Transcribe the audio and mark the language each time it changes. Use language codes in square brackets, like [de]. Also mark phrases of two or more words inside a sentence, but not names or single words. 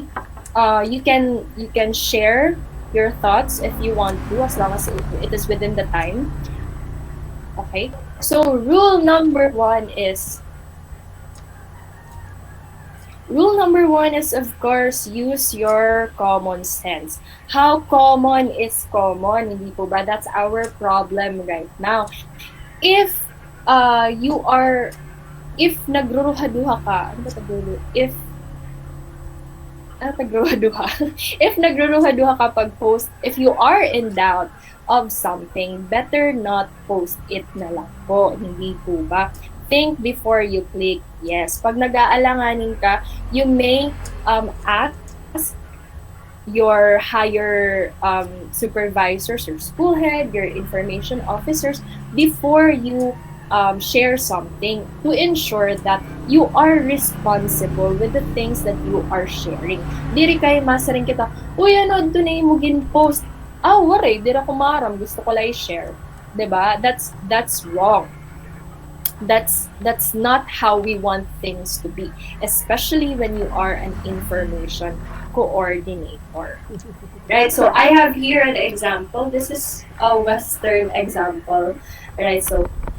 [en] You can share your thoughts if you want to, as long as it is within the time. Okay. So rule number one is, of course, use your common sense. How common is common? [tl] Hindi po ba? [en] That's our problem right now. [war] If nagruruhaduha ka, ano ba tagulo? [en] If [war] nagruruhaduha ka pag [en] post, if you are in doubt of something, better not post it [tl] na lang po. Hindi po ba? [en] Think before you click yes. [tl] Pag nag-aalanganin ka, [en] you may ask your higher supervisors, your school head, your information officers before you share something, to ensure that you are responsible with the things that you are sharing. [war] Diri kay masaring kita, uy, ano, [tl] ito na yung post. [war] Waray, dira ko maram, gusto ko lang i-share. Diba? [en] That's wrong. That's not how we want things to be, especially when you are an information coordinator. Right? So I have here an example. This is a Western example.